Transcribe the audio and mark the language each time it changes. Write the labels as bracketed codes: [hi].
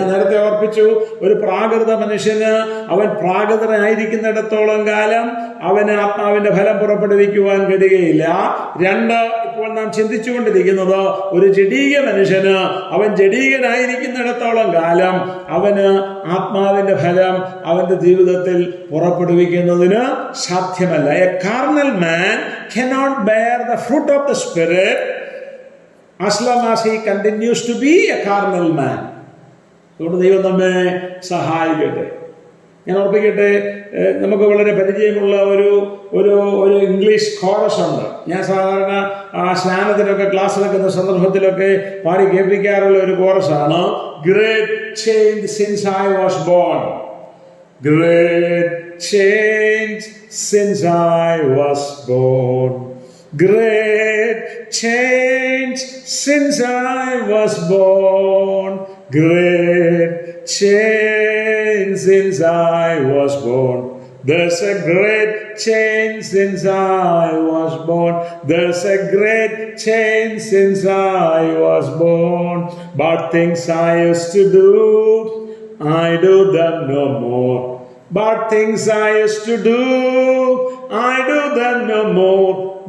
[ml] ഞാൻ നേരത്തെ ഓർപ്പിച്ചു, ഒരു പ്രാകൃത മനുഷ്യന് അവൻ പ്രാകൃതനായിരിക്കുന്നിടത്തോളം കാലം അവന് ആത്മാവിന്റെ ഫലം പുറപ്പെടുവിക്കുവാൻ കഴിയുകയില്ല. 2, ഇപ്പോൾ നാം ചിന്തിച്ചുകൊണ്ടിരിക്കുന്നത് ഒരു ജഡീക മനുഷ്യന് അവൻ ജഡീകനായിരിക്കുന്നിടത്തോളം കാലം അവന് ആത്മാവിന്റെ ഫലം അവന്റെ ജീവിതത്തിൽ പുറപ്പെടുവിക്കുന്നതിന് സാധ്യമല്ല. [en] A carnal man cannot bear the fruit of the spirit as long as he continues to be a carnal man. [ml] അതുകൊണ്ട് ദൈവം നമ്മെ സഹായിക്കട്ടെ. ഞാൻ ഓർപ്പിക്കട്ടെ, നമുക്ക് വളരെ പരിചയമുള്ള ഒരു ഇംഗ്ലീഷ് കോറസ് ഉണ്ട്. ഞാൻ സാധാരണ സ്നാനത്തിലൊക്കെ ക്ലാസ് എടുക്കുന്ന സന്ദർഭത്തിലൊക്കെ പാടി കേൾപ്പിക്കാറുള്ള ഒരു കോറസാണ്. [en] Great change since I was born, great change since I was born, great change since I was born, great change since I was born. There's a great change since I was born. There's a great change since I was born. Bad things I used to do, I do them no more. Bad things I used to do, I do them no more.